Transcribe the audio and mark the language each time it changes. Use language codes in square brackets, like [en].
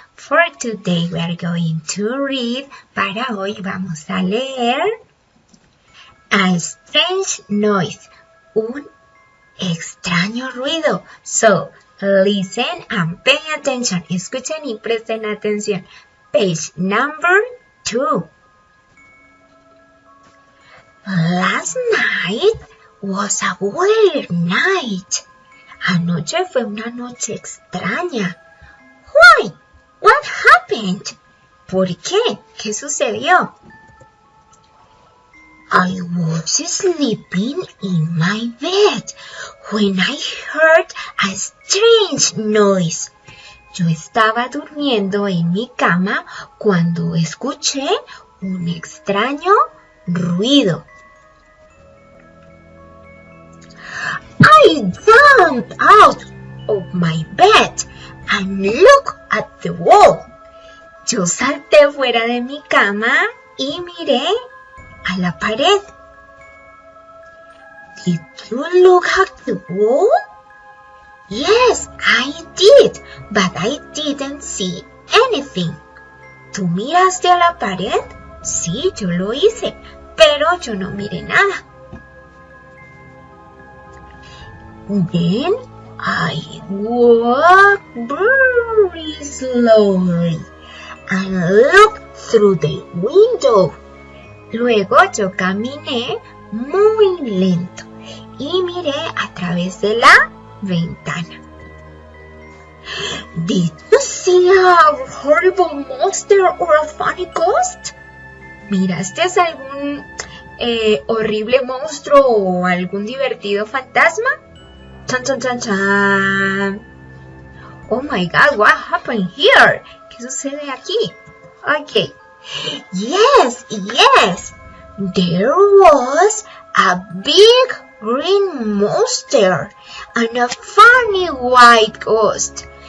[en] For today, we are going to read. [es] Para hoy vamos a leer A Strange Noise. Un extraño ruido. [en] So, listen and pay attention. [es] Escuchen y presten atención. [en] Page number 2. Last night was a weird night. [es] Anoche fue una noche extraña. [en] Why? What happened? [es] ¿Por qué? ¿Qué sucedió? [en] I was sleeping in my bed when I heard a strange noise. [es] Yo estaba durmiendo en mi cama cuando escuché un extraño ruido. [en] I jumped out of my bed and looked at the wall. [es] Yo salté fuera de mi cama y miré a la pared. [en] Did you look at the wall? Yes, I did, but I didn't see anything. [es] ¿Tú miraste a la pared? Sí, yo lo hice, pero yo no miré nada. [en] Then I walked very slowly and looked through the window. [es] Luego yo caminé muy lento y miré a través de la ventana. [en] Did you see a horrible monster or a funny ghost? [es] ¿Miraste a algún horrible monstruo o algún divertido fantasma? Chan, chan, chan, chan. [en] Oh my God, what happened here? [es] ¿Qué sucede aquí? [en] Okay. Yes. There was a big green monster and a funny white ghost.